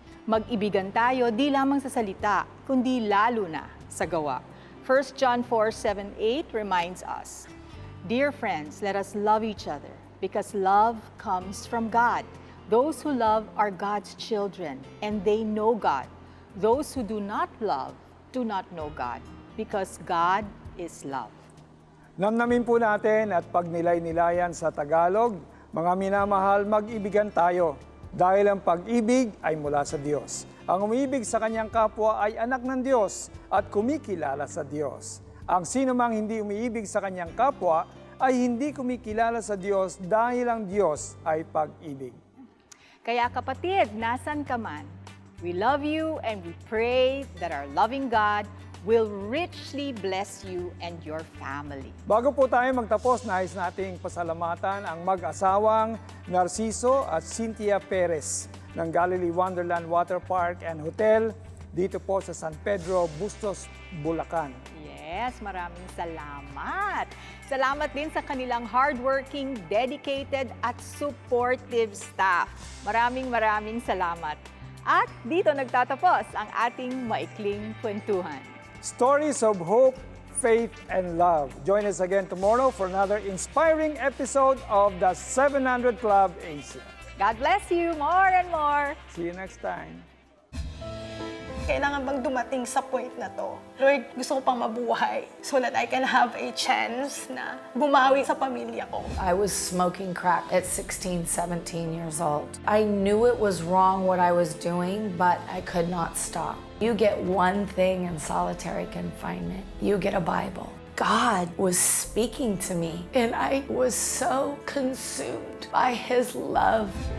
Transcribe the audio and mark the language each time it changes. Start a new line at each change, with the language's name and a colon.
Filipino: Mag-ibigan tayo di lamang sa salita, kundi lalo na sa gawa.
English: 1 John 4:7-8 reminds us, dear friends, let us love each other because love comes from God. Those who love are God's children, and they know God. Those who do not love do not know God, because God is love.
Filipino: Namnamin po natin at pag nilay-nilayan sa Tagalog, mga minamahal, mag-ibigan tayo dahil ang pag-ibig ay mula sa Diyos. Ang umiibig sa kanyang kapwa ay anak ng Diyos at kumikilala sa Diyos. Ang sinumang hindi umiibig sa kanyang kapwa ay hindi kumikilala sa Diyos dahil ang Diyos ay pag-ibig. Kaya kapatid, nasan ka man,
English: we love you and we pray that our loving God will richly bless you and your family.
Filipino: Bago po tayo magtapos, nais nating pasalamatan ang mag-asawang Narciso at Cynthia Perez ng Galilee Wonderland Water Park and Hotel dito po sa San Pedro, Bustos, Bulacan. Yes, maraming salamat. Salamat din sa kanilang hardworking, dedicated at supportive staff. Maraming salamat. At dito nagtatapos ang ating maikling kwentuhan.
English: Stories of hope, faith, and love. Join us again tomorrow for another inspiring episode of the 700 Club Asia. God bless you more and more. See you next time.
Filipino: Kailangan bang dumating sa point na to? Lord, gusto ko pang mabuhay
English: so that I can have a chance
Filipino: na bumawi sa pamilya ko.
English: I was smoking crack at 16, 17 years old. I knew it was wrong what I was doing, but I could not stop. You get one thing in solitary confinement. You get a Bible. God was speaking to me, and I was so consumed by His love.